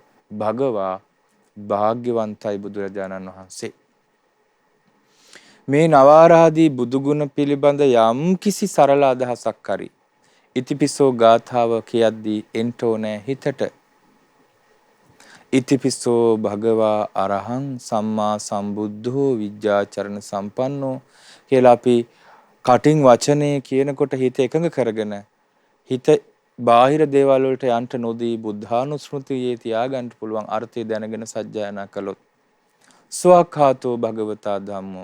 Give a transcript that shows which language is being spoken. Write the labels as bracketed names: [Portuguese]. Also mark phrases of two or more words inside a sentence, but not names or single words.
[Sinhala] භගවා භාග්‍යවන්තයි බුදුරජාණන් වහන්සේ. මේ නවාරාදී බුදුගුණ පිළිබඳ යම් කිසි සරල අදහසක් හරි ඉතිපිසෝ ගාථාව කියද්දී එන්ට ඕනෑ හිතට. [Pali] ඉතිපිසෝ භගවා අරහං සම්මා සම්බුද්ධෝ විද්‍යාචරණ සම්පන්නෝ [Sinhala] කියලා අපි කටින් වචනේ කියනකොට හිත එකඟ කරගෙන හිත බාහිර දේවල් වලට යන්ට නොදී බුද්ධානුස්මෘතියේ තියාගන්න පුළුවන් අර්ථය දැනගෙන සජ්ජායනා කළොත් [Pali] ස්වාක්ඛාතෝ භගවතා ධම්මෝ.